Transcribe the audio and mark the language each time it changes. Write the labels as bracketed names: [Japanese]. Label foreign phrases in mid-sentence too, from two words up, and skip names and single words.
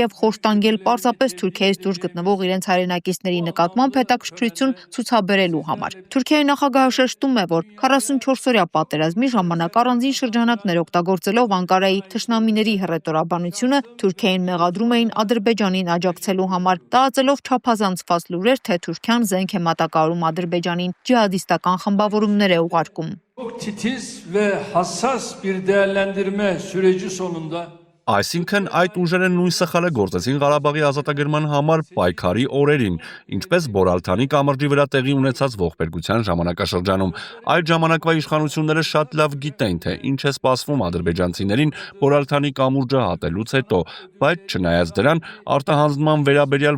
[Armenian] եւ խորտանգել պարզապես Թուրքիայից դուրս գտնվող իրենց հայրենակիցների նկատմամբ հետաքրքրություն ցուցաբերելու համար։ Թուրքիայի նախագահը շեշտում է, որ 44-օրյա պատերազմի ժամանակ առանձին շրջանակներ օգտագործելով Անկարայի թշնամիների հռետորաբանությունը Թուրքիային մեղադրում էին Ադրբեջանին աջակցելու համար, տարածելով չափազանցված լուրեր, թե Թուրքիան զենք է մատակարարում Ադրբեջանին, ջիհադիստական խմբավորումներ է ուղարկում։ [Turkish] Çok titiz ve hassas bir değerlendirme süreci sonunda [Armenian] Այսինքն այդ ուժերը նույն սխալը գործեցին Ղարաբաղի ազատագրման համար պայքարի օրերին, ինչպես Բորալթանի կամրջի վրա տեղի ունեցած ողբերգության ժամանակաշրջանում։ Այդ ժամանակվա իշխանությունները շատ լավ գիտեն, թե ինչ է սպասվում ադրբեջանցիներին Բորալթանի կամուրջը հատելուց հետո, բայց չնայած դրան արտահանձնման վերաբերյալ